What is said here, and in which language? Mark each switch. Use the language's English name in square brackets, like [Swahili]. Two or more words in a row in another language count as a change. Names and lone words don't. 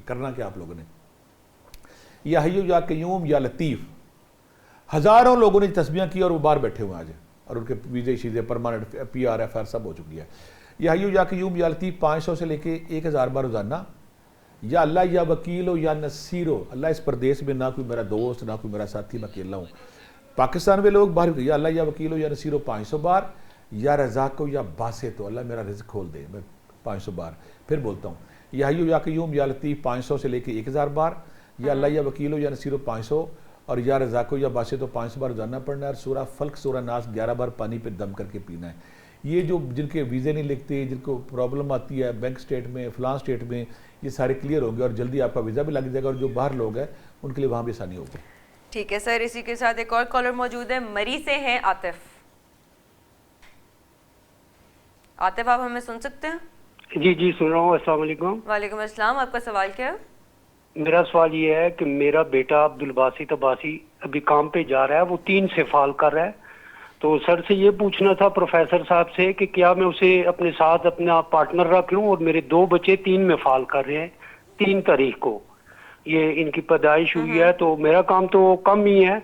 [Urdu] کرنا کیا آپ لوگوں نے, [Arabic] یا حی یا قیوم یا لطیف, [Urdu] ہزاروں لوگوں نے تسبیحاں کی اور وہ باہر بیٹھے ہوئے آج، اور ان کے ویزے شیزے پرمیننٹ PR FR سب ہو چکی ہے. [Arabic] یا حی یا قیوم یا لطیف [Urdu] 500 سے لے کے 1000 بار روزانہ. [Arabic] یا اللہ یا وکیل یا نصیر, [Urdu] اللہ اس پردیس میں نہ کوئی میرا دوست، نہ کوئی میرا ساتھی، میں اکیلا ہوں. پاکستان میں لوگ باہر, [Arabic] یا اللہ یا وکیل یا نصیر [Urdu] 500 بار. [Arabic] یا رزاق یا باسط, [Urdu] تو اللہ میرا رزق کھول دے، میں 500 بار. پھر بولتا ہوں, [Arabic] یا حی یا قیوم یا لطیف [Urdu] 500 سے لے کے 1000 بار. [Arabic] یا اللہ یا وکیل یا نصیر 500, और یا رزاق یا باسط [Urdu] تو 500 بار روزانہ پڑھنا ہے. اور سورہ فلق، سورہ ناس 11 بار پانی پہ دم کر کے پینا ہے. یہ جو جن کے ویزے نہیں لکھتے، جن کو پرابلم آتی ہے [English] bank state [Urdu] میں، فلاں سٹیٹ میں، یہ سارے کلیئر ہوں گے اور جلدی آپ کا ویزا بھی لگ جائے گا، اور جو باہر لوگ ہیں ان کے لیے وہاں بھی آسانی ہوگی. ٹھیک ہے سر، اسی کے ساتھ ایک اور کالر موجود ہے، مری سے ہیں عاطف. عاطف، آپ ہمیں سن سکتے ہیں? جی جی، سن رہا ہوں. [Arabic] السلام علیکم. وعلیکم السلام. [Urdu] آپ کا سوال کیا ہے? میرا سوال یہ ہے کہ میرا بیٹا عبدالباسط عباسی ابھی کام پہ جا رہا ہے، وہ 3 سے فال کر رہا ہے. تو سر سے یہ پوچھنا تھا پروفیسر صاحب سے کہ کیا میں اسے اپنے ساتھ اپنا پارٹنر رکھ لوں، اور میرے 2 بچے 3 میں فال کر رہے ہیں، 3 تاریخ کو یہ ان کی پیدائش ہوئی ہے، تو میرا کام تو کم ہی ہے.